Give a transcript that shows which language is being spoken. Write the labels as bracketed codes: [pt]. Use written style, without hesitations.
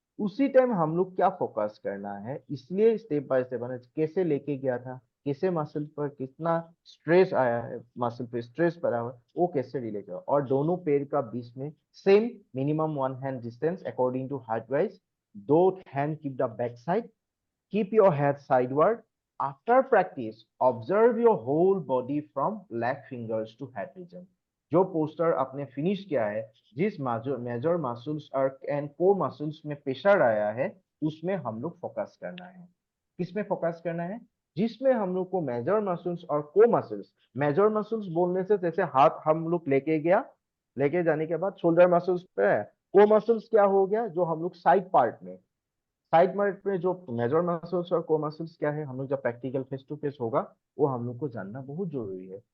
[hi] उसी टाइम हम लोग क्या फोकस करना है, इसलिए स्टेप बाय स्टेप कैसे लेके गया था, कैसे मसल पर कितना स्ट्रेस आया है, मसल पे स्ट्रेस पड़ा हुआ, वो कैसे रिलेट है। और दोनों पैर का बीच में same minimum 1 hand distance according to height wise, [en] both hand keep the back side, keep your head sideward. After practice, observe your whole body from leg fingers to head region. [hi] जो poster आपने finish किया है, जिस major muscles और and core muscles में pressure आया है, उसमें हम लोग फोकस करना है। किसमें फोकस करना है, जिसमें हम लोग को मेजर मसल्स और कोर मसल्स। मेजर मसल्स बोलने से जैसे हाथ हम लोग लेके गया, लेके जाने के बाद शोल्डर मसल्स पे है, कोर मसल्स क्या हो गया, जो हम लोग साइड पार्ट में, साइड पार्ट में जो मेजर मसल्स और कोर मसल्स क्या है, हम लोग जब प्रैक्टिकल फेस टू फेस होगा वो हम लोग को जानना बहुत जरूरी है।